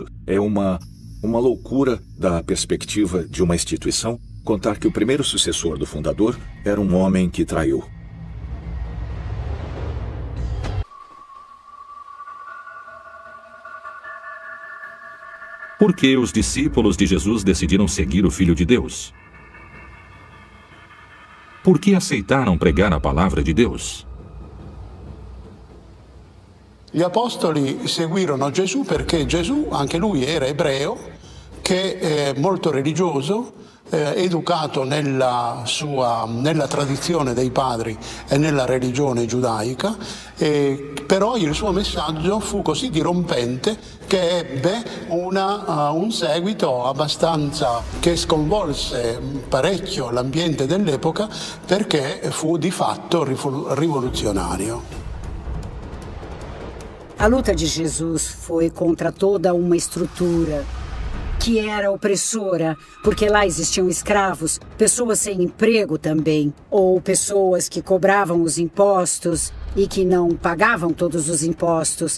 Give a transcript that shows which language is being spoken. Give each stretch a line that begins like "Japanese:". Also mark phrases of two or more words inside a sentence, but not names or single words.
Portuguese: É uma loucura da perspectiva de uma instituição contar que o primeiro sucessor do fundador era um homem que traiu. Por que os discípulos de Jesus decidiram seguir o Filho de Deus? Por que aceitaram pregar a palavra
Italian: di Dio? Gli apostoli seguirono Gesù perché Gesù, anche lui era ebreo, che è molto religioso, educato nella tradizione dei padri e nella religione giudaica, però il suo messaggio fu così dirompente che ebbe un seguito abbastanza che sconvolse parecchio l'ambiente dell'epoca perché fu di fatto rivoluzionario.
Portuguese: A luta de Jesus foi contra toda uma estrutura que era opressora, porque lá existiam escravos, pessoas sem emprego também, ou pessoas que cobravam os impostos e que não pagavam todos os impostos.